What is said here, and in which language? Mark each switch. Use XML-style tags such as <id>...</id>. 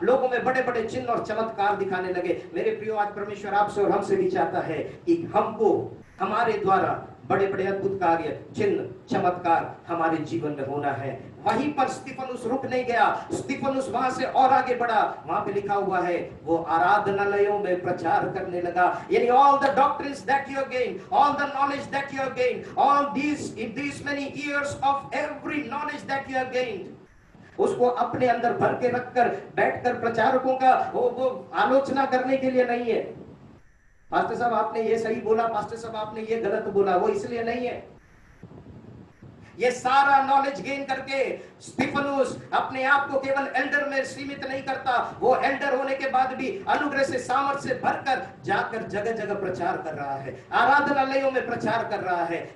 <hi>लोगों में बड़े बड़े चिन्ह और चमत्कार दिखाने लगे। मेरे प्रियो, आज परमेश्वर आपसे और हमसे भी चाहता है कि हमको हमारे द्वारा बड़े बड़े अद्भुत कार्य, चिन्ह, चमत्कार हमारे जीवन में होना है। वहीं पर स्तिफनुस रुक नहीं गया, स्तिफनुस वहां से और आगे बढ़ा। वहां पे लिखा हुआ है वो आराधनालयों में प्रचार करने लगा।</hi> <en>यानी all the doctrines that you have gained, all the knowledge that you have gained, all these many years of every knowledge that you have gained,</en> <hi>उसको अपने अंदर भर के रखकर बैठकर प्रचारकों का वो आलोचना करने के लिए नहीं है। पास्टर साहब आपने ये सही बोला, पास्टर साहब आपने ये गलत बोला, वो इसलिए नहीं है। ये सारा नॉलेज गेन करके स्टीफनुस अपने आप को केवल एल्डर में सीमित नहीं करता, वो एल्डर होने के बाद भी अनुग्रह से सामर्थ्य से भरकर जाकर जगह जगह प्रचार कर रहा है, आराधनालयों में प्रचार कर रहा है।</hi>